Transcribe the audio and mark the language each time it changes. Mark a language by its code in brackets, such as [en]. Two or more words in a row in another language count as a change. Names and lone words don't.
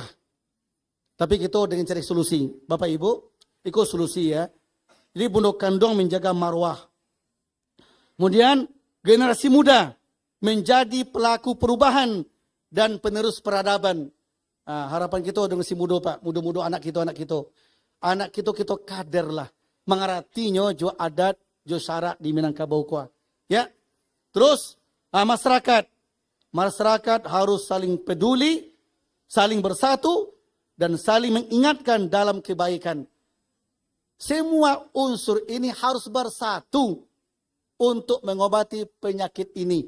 [id] Tapi kita dengan cari solusi. Bapak Ibu, ikut solusi ya. Jadi Bundo Kandung menjaga marwah. Kemudian generasi muda menjadi pelaku perubahan dan penerus peradaban. Nah, harapan kita dengan si muda Pak. Muda-muda anak kita. Anak kita kader lah. [min] Mengartinya jo adat, jo syarat di Minangkabau kuah. [id] Ya. Terus masyarakat harus saling peduli, saling bersatu, dan saling mengingatkan dalam kebaikan. Semua unsur ini harus bersatu untuk mengobati penyakit ini.